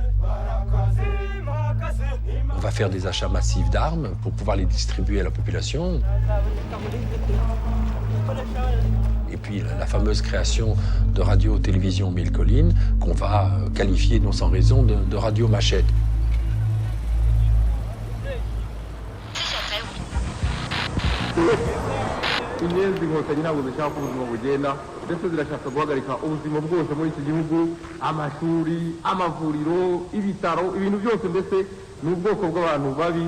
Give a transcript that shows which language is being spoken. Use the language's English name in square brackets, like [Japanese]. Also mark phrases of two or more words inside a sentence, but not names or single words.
[French] On va faire des achats massifs d'armes pour pouvoir les distribuer à la population. Et puis la fameuse création de radio-télévision Mille Collines qu'on va qualifier non sans raison de radio machette. [Kinyarwanda] inyenzi inkotanyi ntabwo zishaka ko ubuzima bugenda ndetse zirashaka guhagarika ubuzima bwose muri iki gihugu, amashuri, amavuriro, ibitaro, ibintu byose mbese ni ubwoko bw'abantu babi.